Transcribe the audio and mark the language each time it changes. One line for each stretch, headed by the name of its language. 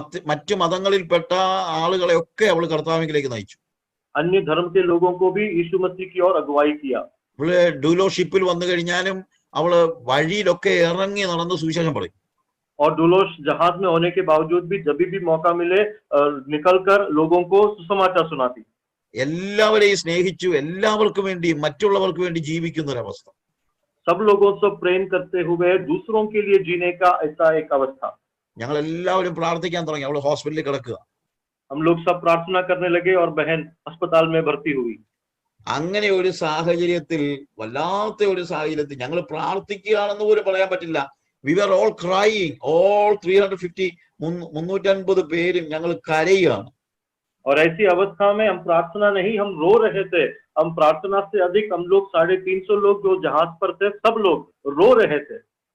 Malayalam: മറ്റു മതങ്ങളിൽപ്പെട്ട ആളുകളെയൊക്കെ അവൾ കർത്താവിലേക്ക് നയിച്ചു.
Hindi: अन्य धर्म के लोगों को भी यीशु मसीह की ओर अगुवाई किया।
Malayalam: അവള് ഡൂലോഷിപ്പിൽ വന്നു കഴിഞ്ഞാലും അവള് വഴിയിലൊക്കെ ഇറങ്ങി നടന്ന് സുവിശേഷം പറയും.
Hindi: और डुलोस जहाज में होने के बावजूद भी जब भी मौका मिले निकलकर लोगों को सुसमाचार सुनाती।
Malayalam: എല്ലാവരെയും സ്നേഹിച്ചു, എല്ലാവർക്കും വേണ്ടി, മറ്റുള്ളവർക്ക് വേണ്ടി ജീവിക്കുന്ന ഒരവസ്ഥ.
Hindi: सब लोगों से प्रेम करते हुए दूसरों के लिए जीने का ऐसा एक अवस्था।
Malayalam: ഞങ്ങൾ എല്ലാവരും പ്രാർത്ഥിക്കാൻ തുടങ്ങി. അവള് ഹോസ്പിറ്റലിൽ കിടക്കുക.
Hindi: हम लोग सब प्रार्थना करने लगे और बहन अस्पताल में भर्ती हुई।
Malayalam: അങ്ങനെ ഒരു സാഹചര്യത്തിൽ, വല്ലാത്ത ഒരു സാഹചര്യത്തിൽ ഞങ്ങൾ പ്രാർത്ഥിക്കുകയാണെന്ന് പോലും പറയാൻ പറ്റില്ല.
English: we are all crying,
Malayalam: all 350 പേരും ഞങ്ങൾ കരയുകയാണ്.
Hindi: और ऐसी अवस्था में हम प्रार्थना नहीं, हम रो रहे थे। हम प्रार्थना से अधिक हम लोग 350 लोग जो जहाज पर थे, सब लोग रो रहे थे।